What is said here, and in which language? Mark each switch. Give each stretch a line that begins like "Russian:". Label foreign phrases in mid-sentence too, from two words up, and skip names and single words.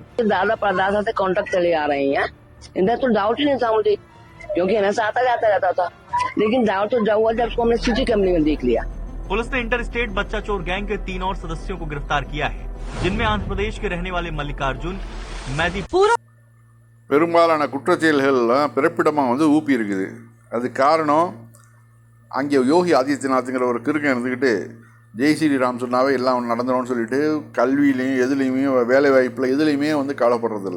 Hindi: दादा परदादा से कॉन्टेक्ट चले आ रहे हैं। इधर तो डाउट ही नहीं था मुझे, क्योंकि हमेशा आता जाता रहता था, लेकिन डाउट तो जब हुआ जब उसको हमने सीसी कैमरे में देख लिया। पुलिस ने इंटरस्टेट बच्चा चोर गैंग के 3 और सदस्यों को गिरफ्तार किया है, जिनमें आंध्र प्रदेश के रहने वाले मल्लिकार्जुन, मैदी।
Tamil: பெரும்பாலான குற்றச்செயல்கள்லாம் பிறப்பிடமாக ஊப்பி இருக்குது. அது காரணம், அங்கே யோகி ஆதித்யநாத்ங்கிற ஒரு கிறுக்கன் இருந்துக்கிட்டு
Hindi: जय श्रीराम
Tamil: சொன்னாவே எல்லாம் நடந்துடும்னு சொல்லிட்டு கல்வியிலையும் எதுலேயுமே வேலை வாய்ப்பில் எதுலேயுமே கவலைப்படுறதில்ல.